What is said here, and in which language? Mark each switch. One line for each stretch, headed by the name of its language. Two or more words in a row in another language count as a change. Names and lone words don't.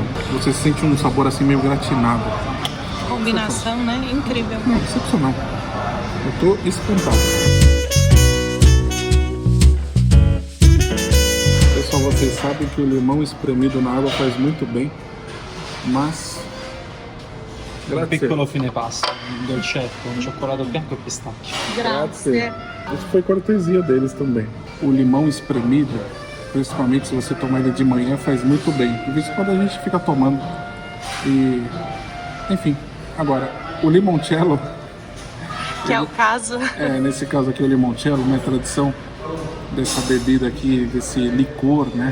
Portuguese: Você sente um sabor assim meio gratinado. Combinação, né? Incrível. Não, excepcional. Eu tô espantado. Pessoal, vocês sabem que o limão espremido na água faz muito bem, mas...
Italian: Un piccolo fine pasto, un dolcetto, un cioccolato bianco e pistacchio. Grazie.
Portuguese: Isso foi cortesia deles também. O limão espremido, principalmente se você tomar ele de manhã, faz muito bem. De vez em quando a gente fica tomando. E... enfim. Agora, o limoncello... Que é o caso. Nesse caso aqui o limoncello, né? Tradição dessa bebida aqui, desse licor, né?